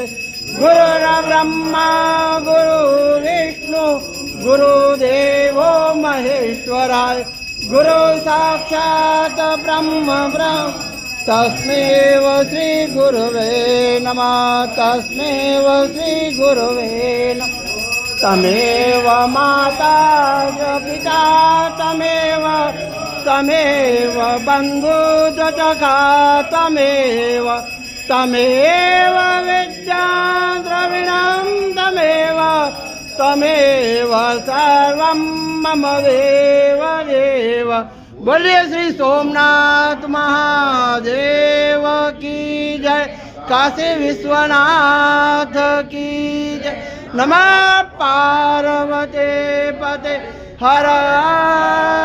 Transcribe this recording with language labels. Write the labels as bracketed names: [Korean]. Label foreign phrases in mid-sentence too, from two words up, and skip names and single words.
[Sanskrit] गुरुर्ब्रह्मा गुरुर्विष्णु गुरुदेवो महेश्वराय गुरु साक्षात् ब्रह्म तस्मै श्री गुरुवे नमः तस्मै श्री गुरुवे नमः तमेव माता च पिता तमेव बन्धु च सखा तमेव विद्या द्रविणं तमेव सर्वं मम देव देव। [Hindi] बोलिए श्री सोमनाथ महादेव की जय, काशी विश्वनाथ की जय। [Sanskrit] नमः पार्वती पते हर